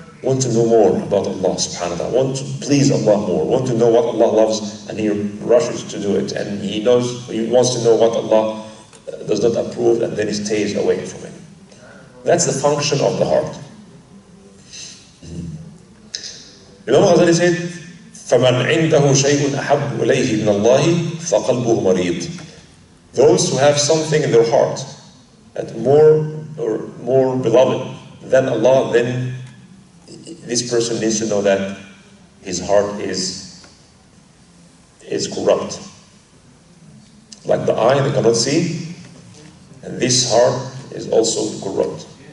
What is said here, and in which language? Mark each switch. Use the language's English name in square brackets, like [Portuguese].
[English] Want to know more about Allah subhanahu wa ta'ala. Want to please Allah more. Want to know what Allah loves, and he rushes to do it. And he wants to know what Allah does not approve, and then he stays away from it. That's the function of the heart. Imam Ghazali said, [Arabic] فَمَنْ عِنْدَهُ شَيْءٌ أَحَبُّ إِلَيْهِ مِنَ اللَّهِ فَقَلْبُهُ مَرِيضٌ. [English] Those who have something in their heart that more beloved than Allah, then this person needs to know that his heart is corrupt. Like the eye that cannot see, and this heart is also corrupt.